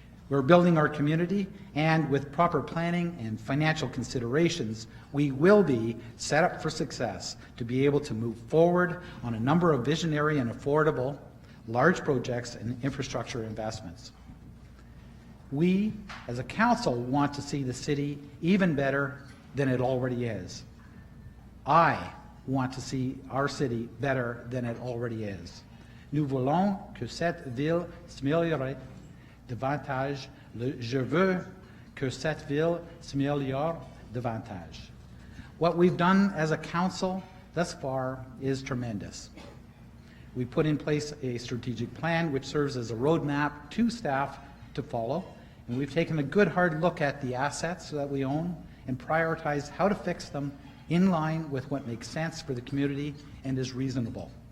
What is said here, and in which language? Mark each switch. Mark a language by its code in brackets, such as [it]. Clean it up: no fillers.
[en] We're building our community, and with proper planning and financial considerations, we will be set up for success to be able to move forward on a number of visionary and affordable large projects and infrastructure investments. We, as a council, want to see the city even better than it already is. I want to see our city better than it already is. [fr] Nous voulons que cette ville s'améliore davantage. Je veux que cette ville s'améliore davantage. [en] What we've done as a council thus far is tremendous. We put in place a strategic plan which serves as a roadmap to staff to follow, and we've taken a good hard look at the assets that we own and prioritized how to fix them in line with what makes sense for the community and is reasonable.